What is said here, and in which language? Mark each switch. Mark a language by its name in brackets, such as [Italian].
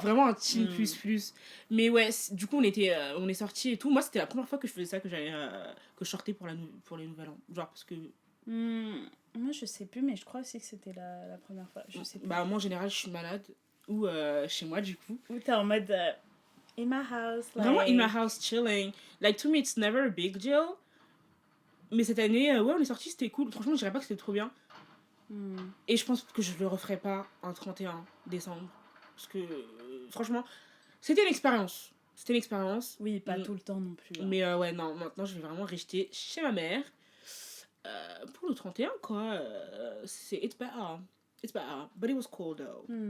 [French] Vraiment un teen plus. Mais ouais, du coup, on est sortis et tout. Moi, c'était la première fois que je faisais ça, que je sortais pour les Nouvel An. Genre, parce que... Moi, je sais plus, mais je crois aussi que c'était la première fois. Je sais plus. Bah, moi, en général, je suis malade. Ou chez moi, du coup. Ou t'es en mode... [English] in my house, like... Vraiment in my house, chilling. Like, to me, it's never a big deal. [French] Mais cette année, ouais, on est sortis, c'était cool. Franchement, je dirais pas que c'était trop bien. Et je pense que je le referai pas en 31 décembre. Parce que, franchement, c'était une expérience. Oui, pas tout le temps non plus. Hein. Mais ouais, non, maintenant, je vais vraiment rester chez ma mère. Pour le 31, quoi. [English] It's better. But it was cool, though.